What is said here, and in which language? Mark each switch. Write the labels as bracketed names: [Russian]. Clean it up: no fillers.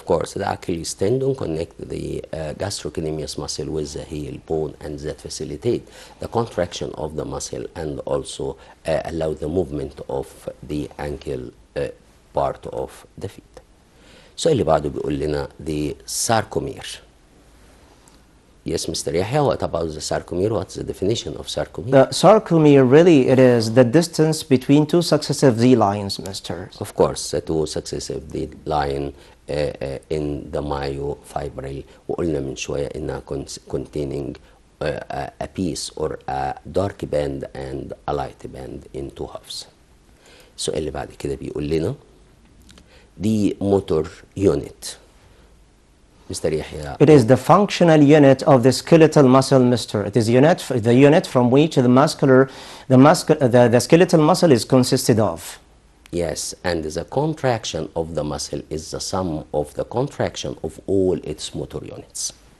[English] Of course, the Achilles tendon connect the gastrocnemius muscle with the heel bone, and that facilitate the contraction of the muscle and also allow the movement of the ankle part of the feet. [Arabic] السؤال اللي بعده بيقول لنا the sarcomere. [English] Yes, Mr. Yahya, what about the sarcomere? What's the definition of sarcomere? The sarcomere, really, it is the distance between two successive Z lines, Mr. Of course, the two successive Z line in the myofibril. [Arabic] وقلنا من شوية إنها [English] containing a piece or a dark band and a light band in two halves. [Arabic] السؤال اللي بعد كده بيقول لنا the motor unit. [English] Mr. Yahya. It is the functional unit of the skeletal muscle, Mr. It is the unit from which the skeletal muscle is consisted of. Yes, and the contraction of the muscle is the sum of the contraction of all its motor units.